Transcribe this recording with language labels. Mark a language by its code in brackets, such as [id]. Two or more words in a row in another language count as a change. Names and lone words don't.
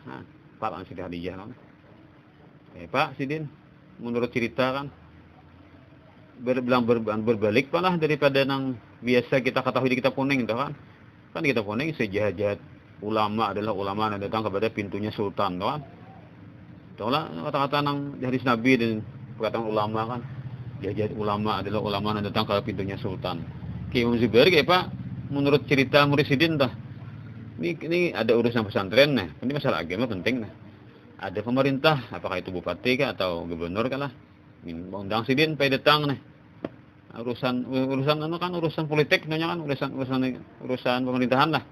[id] Nah, Pak An Siti Hadijah kan. Pak Sidin, menurut cerita kan berbalik malah daripada nang biasa kita ketahui di kitab kuning itu kan. Kan di kitab kuning sejahat-jahat ulama adalah ulama yang datang kepada pintunya sultan kan. Itulah kata-kata nang hadis Nabi dan perkataan ulama kan. Jahat ulama adalah ulama yang datang ke pintunya sultan. Imam Zubair kayak Pak, menurut cerita murid Sidin dah. Ini ada urusan pesantren nah. Ini masalah agama penting nah. Ada pemerintah, apakah itu bupati kah atau gubernur kah lah. Undang Sidin pada datang nih. Urusan kan urusan politik namanya kan urusan pemerintahan lah.